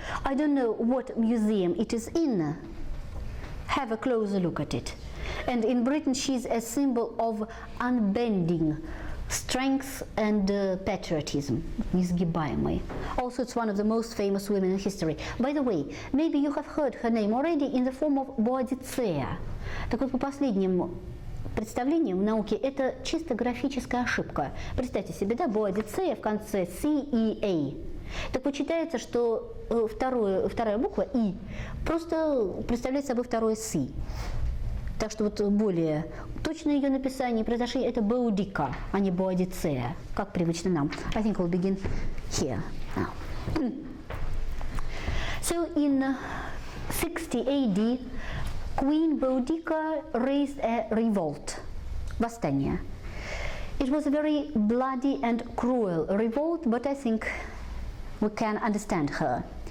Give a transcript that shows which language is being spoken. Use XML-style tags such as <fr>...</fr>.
<en>I don't know what museum it is in. Have a closer look at it. And in Britain she's a symbol of unbending strength and patriotism,</en> <ru>несгибаемый.</ru> <en>Also, it's one of the most famous women in history. By the way, maybe you have heard her name already in the form of Боодицея.</en> <ru>Так вот, по последним представлениям в науке, это чисто графическая ошибка. Представьте себе, да, Боодицея в конце C и A. Так вот, считается, что вторая буква И просто представляет собой второе C. Так что вот более точное ее написание, произошедшее, это Боудика, а не Боодицея, как привычно нам.</ru> <en>I think we'll begin here now. So in 60 AD, Queen Boudica raised a revolt,</en> <ru>восстание.</ru> <en>It was a very bloody and cruel revolt, but I think we can understand her.</en>